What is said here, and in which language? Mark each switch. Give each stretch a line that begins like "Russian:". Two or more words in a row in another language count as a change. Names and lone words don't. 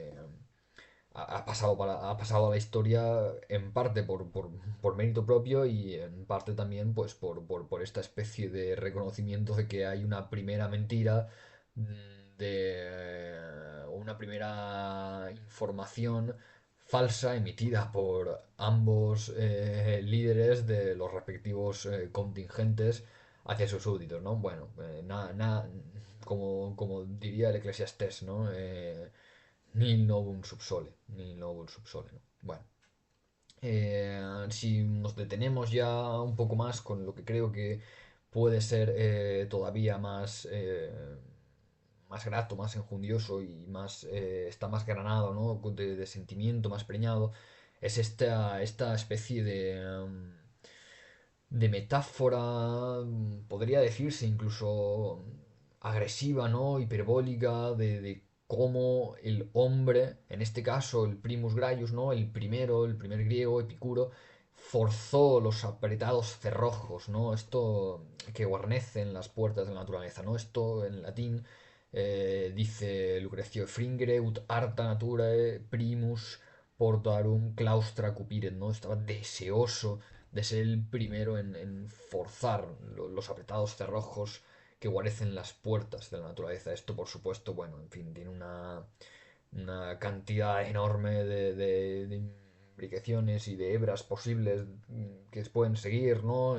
Spanish: ha pasado a la historia en parte por mérito propio y en parte también pues por esta especie de reconocimiento de que hay una primera mentira, una primera información falsa emitida por ambos líderes de los respectivos contingentes hacia sus súbditos, ¿no? Bueno, como diría el Eclesiastés, ¿no?
Latin: Nil novum subsole, nil novum subsole,
Spanish: ¿no? Bueno, si nos detenemos ya un poco más con lo que creo que puede ser todavía más grato, más enjundioso y está más granado, ¿no? De sentimiento, más preñado, es esta especie de metáfora, podría decirse incluso agresiva, ¿no? Hiperbólica, de cómo el hombre, en este caso el
Latin: primus graius,
Spanish: ¿no? El primer griego, Epicuro, forzó los apretados cerrojos, ¿no? Esto que guarnecen las puertas de la naturaleza, ¿no? Esto en latín dice
Latin: Lucrecio Fringere ut arta naturae primus portarum claustra cupiret,
Spanish: ¿no? Estaba deseoso de ser el primero en forzar los apretados cerrojos que guarecen las puertas de la naturaleza. Esto, por supuesto, bueno, en fin, tiene una cantidad enorme de implicaciones y de hebras posibles que pueden seguir, ¿no?